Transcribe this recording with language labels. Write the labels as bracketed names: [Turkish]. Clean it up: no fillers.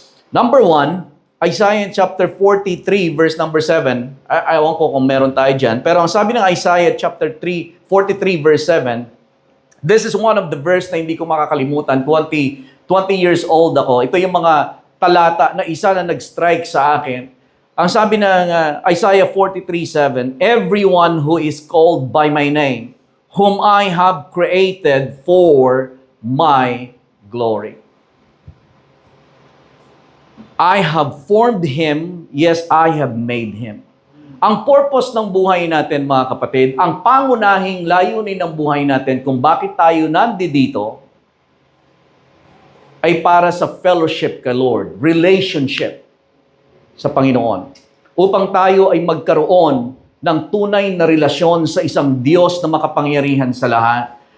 [English] Number 1, Isaiah chapter 43 verse number 7. [Filipino] Ayaw ko kung meron tayo dyan. Pero ang sabi ng Isaiah chapter 43 verse 7, [English] this is one of the verse [Filipino] na hindi ko makakalimutan. [English] 20 years old ako. [Filipino] Ito yung mga talata na isa na nag-strike sa akin. Ang sabi ng [English] Isaiah 43:7, everyone who is called by my name, whom I have created for my glory. I have formed him, yes, I have made him. [Filipino] Ang purpose ng buhay natin, mga kapatid, ang pangunahing layunin ng buhay natin kung bakit tayo nandito, ay para sa fellowship kay Lord, relationship sa Panginoon. Upang tayo ay magkaroon ng tunay na relasyon sa isang Diyos na makapangyarihan sa lahat.